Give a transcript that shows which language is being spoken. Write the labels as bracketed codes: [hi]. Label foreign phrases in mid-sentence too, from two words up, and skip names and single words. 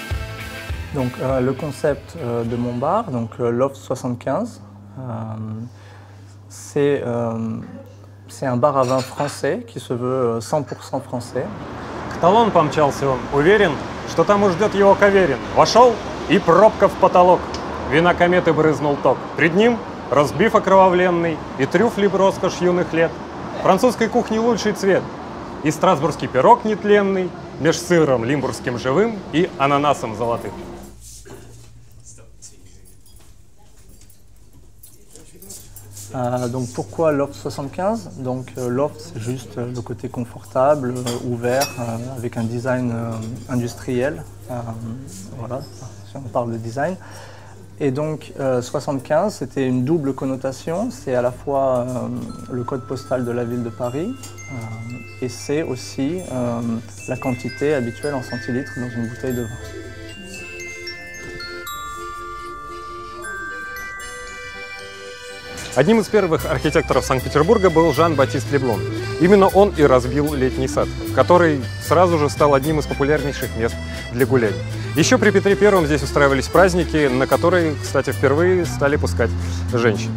[fr] Donc le concept de mon bar, donc Loft 75, C'est un bar à vin français qui se veut 100% français. [ru] К талону помчался он, уверен, что там уж ждет его Каверин. Вошел и пробка в потолок. Вина кометы брызнул ток. Пред ним разбив окровавленный и трюфли б роскошь юных лет. Французской кухни лучший цвет. И страсбургский пирог нетленный меж сыром лимбургским живым и ананасом золотым. [fr] Donc pourquoi Loft 75? Donc Loft, c'est juste le côté confortable, ouvert, avec un design industriel. Voilà, si on parle de design. Et donc 75, c'était une double connotation. C'est à la fois le code postal de la ville de Paris et c'est aussi la quantité habituelle en centilitres dans une bouteille de vin. [ru] Одним из первых архитекторов Санкт-Петербурга был Жан-Батист Леблон. Именно он и разбил летний сад, который сразу же стал одним из популярнейших мест для гуляний. Еще при Петре I здесь устраивались праздники, на которые, кстати, впервые стали пускать женщин.